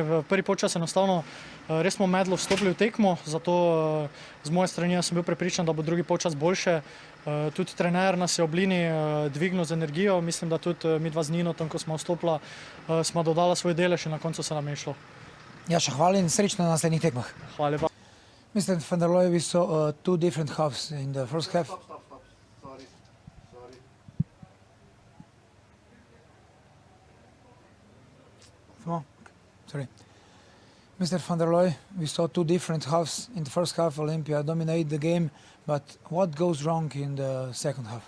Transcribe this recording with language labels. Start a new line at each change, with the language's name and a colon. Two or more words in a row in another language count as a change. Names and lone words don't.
Slovenian: V prvi polčas enostavno res smo medlo vstopili v tekmo, zato z moje strani sem bil prepričan, da bo drugi polčas boljše. Tudi trener nas je v Oblini dvignil z energijo, mislim, da tudi mi dva z Ninotom, ko smo vstopila, smo dodala svoj delež in na koncu se nam je išlo. Jaša, hvala in srečno na naslednjih tekmah. Hvala lepa.
English: Mr. van der Looy, we saw 2 different halves in the first half. Sorry. Mr. van der Looy, we saw 2 different halves in the first half. Olympia dominated the game, but what goes wrong in the second half?